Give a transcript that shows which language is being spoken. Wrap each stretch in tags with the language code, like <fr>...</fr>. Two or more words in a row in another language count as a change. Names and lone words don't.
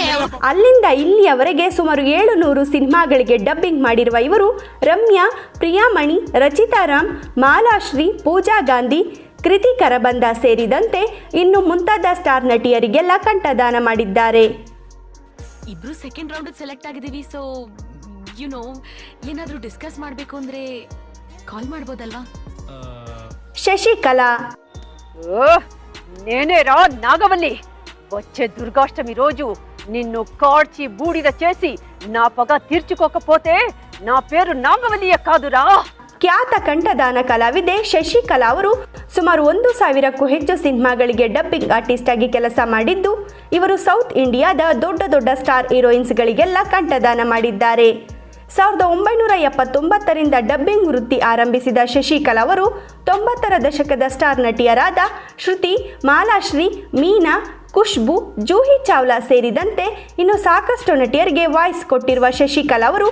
<kn>ಅಲ್ಲಿಂದ ಇಲ್ಲಿಯವರೆಗೆ ಸುಮಾರು 700 ಸಿನಿಮಾಗಳಿಗೆ ಡಬ್ಬಿಂಗ್ ಮಾಡಿರುವ ಇವರು ರಮ್ಯಾ, ಪ್ರಿಯಾಮಣಿ, ರಚಿತಾರಾಮ್, ಮಾಲಾಶ್ರೀ, ಪೂಜಾ ಗಾಂಧಿ, ಕೃತಿ ಕರಬಂದ ಸೇರಿದಂತೆ ಇನ್ನು ಮುಂತಾದ ಸ್ಟಾರ್ ನಟಿಯರಿಗೆಲ್ಲ ಕಂಠದಾನ ಮಾಡಿದ್ದಾರೆ. ಇಬ್ರು</kn> <en>second round select</en> <kn>ಆಗಿದ್ದೀವಿ. ಸೊ ಏನಾದ್ರೂ ಡಿಸ್ಕಸ್ ಮಾಡಬೇಕು ಅಂದ್ರೆ ಕಾಲ್ ಮಾಡ್ಬೋದಲ್ವಾ?</kn> <te>శశికళ. నేనే రా నాగవల్లి. వచ్చే దుర్గాష్టమి రోజు నిన్ను కాడ్చి బూడిద చేసి నా పగ తీర్చుకోకపోతే నా పేరు నాగవల్లియే కాదురా.</te> <kn>ಖ್ಯಾತ ಕಂಠದಾನ ಕಲಾವಿದೆ ಶಶಿಕಲಾ ಅವರು ಸುಮಾರು 1000ಕ್ಕೂ ಹೆಚ್ಚು ಸಿನಿಮಾಗಳಿಗೆ</kn> <en>dubbing artist</en> <kn>ಆಗಿ ಕೆಲಸ ಮಾಡಿದ್ದು ಇವರು ಸೌತ್ ಇಂಡಿಯಾದ ದೊಡ್ಡ ದೊಡ್ಡ ಸ್ಟಾರ್ ಹೀರೋಯಿನ್ಸ್ಗಳಿಗೆಲ್ಲ ಕಂಠದಾನ ಮಾಡಿದ್ದಾರೆ. 1979ರಿಂದ ಡಬ್ಬಿಂಗ್ ವೃತ್ತಿ ಆರಂಭಿಸಿದ ಶಶಿಕಲಾ ಅವರು 90ರ ದಶಕದ ಸ್ಟಾರ್ ನಟಿಯರಾದ ಶ್ರುತಿ, ಮಾಲಾಶ್ರೀ, ಮೀನಾ, ಖುಷ್ಬು, ಜೂಹಿ ಚಾವ್ಲಾ ಸೇರಿದಂತೆ ಇನ್ನು ಸಾಕಷ್ಟು ನಟಿಯರಿಗೆ ವಾಯ್ಸ್ ಕೊಟ್ಟಿರುವ ಶಶಿಕಲಾ ಅವರು,</kn>